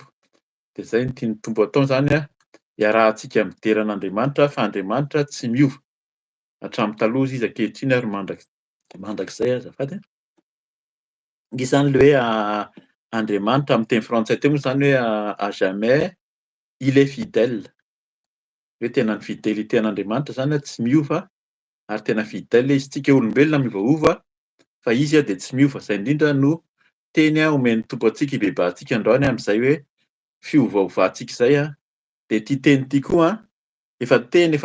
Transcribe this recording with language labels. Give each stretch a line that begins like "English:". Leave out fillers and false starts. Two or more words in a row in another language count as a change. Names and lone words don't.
Malagasy: De zay no tian'ny Tompo atao zany iarahantsika midera an'Andriamanitra fa Andriamanitra tsy miova. Hatramin'ny taloha izy ankehitriny ary mandrakizay azafady. Misy zany le hoe Andriamanitra amin'ny teny frantsay teo moa zany hoe
French: à jamais il est fidèle.
Malagasy: Hoe tena ny fidelité an'Andriamanitra zany tsy miova ary tena fidèle izy. Tsika olombelona miovaova fa izy de tsy miova. Zay indrindra no teny omen'ny Tompo antsika hibebahantsika androany amin'izay hoe fiovaovantsika izay de ty teny ty koa efa teny efa